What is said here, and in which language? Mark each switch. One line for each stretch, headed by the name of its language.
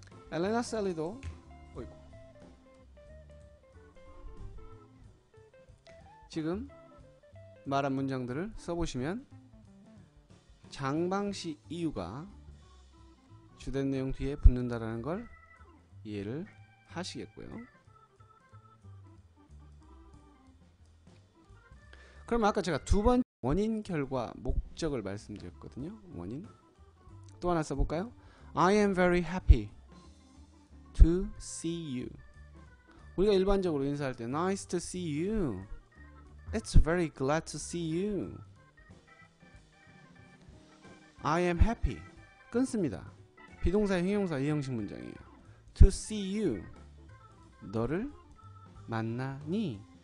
Korean: 엘레나 셀리도 지금 말한 문장들을 써보시면 장방시 이유가 주된 내용 뒤에 붙는다라는 걸 이해를 하시겠고요. 그럼 아까 제가 두 번 원인, 결과, 목적을 말씀드렸거든요. 원인. 또 하나 써볼까요?
English: I am very happy to see you.
Korean: 우리가 일반적으로 인사할 때
English: Nice to see you. It's very glad to see you. I am happy.
Korean: 끊습니다. 비동사의 형용사 이 형식 문장이에요.
English: To see you.
Korean: 너를 만나니.